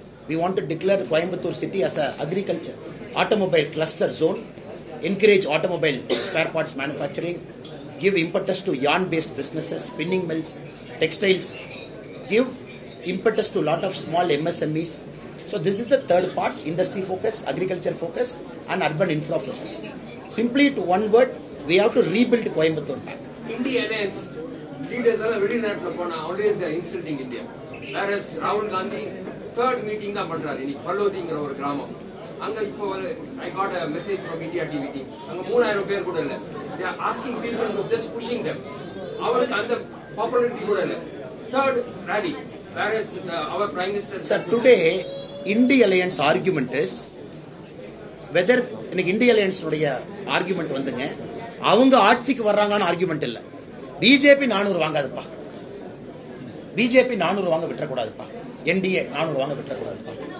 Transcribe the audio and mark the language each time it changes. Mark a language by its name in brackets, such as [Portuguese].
[English] We want to declare the Coimbatore city as an agriculture, automobile cluster zone, encourage automobile spare parts manufacturing, give impetus to yarn-based businesses, spinning mills, textiles, give impetus to a lot of small MSMEs. So this is the third part, industry focus, agriculture focus and urban infra focus. Simply to one word, we have to rebuild Coimbatore back. India alliance leaders are very not always they are insulting India. Whereas Rahul Gandhi third meeting [Tamil] தான் பண்றாரு இன்னைக்கு பல்லோதிங்கிற ஒரு கிராமம். அங்க இப்போ [English] I got a message from India TV team. [Tamil] அங்க 3000 பேர் கூட இல்ல. [English] They are asking people to just pushing them. [Tamil] அவங்களுக்கு அந்த popularity கூட இல்ல. [English] Third rally. Whereas our prime minister. Sir, today India alliance argument is whether [Tamil] இன்னைக்கு இந்திய அலையன்ஸ் உடைய ஆர்குமெண்ட் வந்துங்க, அவங்க ஆட்சிக்கு வர்றாங்கன்னு ஆர்குமெண்ட் இல்லை. பிஜேபி 400 வாங்காதுப்பா, பிஜேபி 400 வாங்க விட்டுறக்கூடாதுப்பா, என்டிஏ 400 வாங்க விட்டுறக்கூடாதுப்பா.